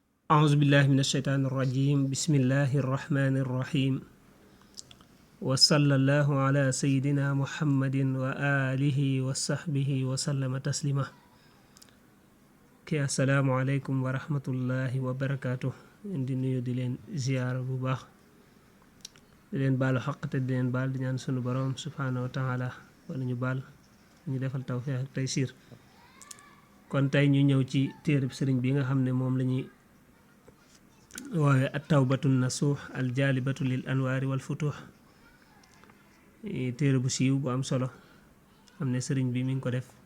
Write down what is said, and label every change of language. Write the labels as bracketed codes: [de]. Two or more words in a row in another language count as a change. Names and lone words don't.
[ar] أعوذ بالله من الشيطان الرجيم بسم الله الرحمن الرحيم وصلى الله على سيدنا محمد وآله وصحبه وسلم تسليما السلام عليكم ورحمة الله [wo] وبركاته indi nuyu di leen ziyaara bu baax di leen baalu xaq te di leen baal di ñaan sunu borom [ar] سبحانه وتعالى [wo] wala ñu baal ñu defal tawfiq ak taysiir kon tey ñu ñëw ci téereb sëriñ bi nga xam ne moom la ñuy woowe at tawbatu nasuux al jaalibatu lil anwaari wal futuux téere bu siiw bu am solo xam ne sëriñ bi mi ngi ko def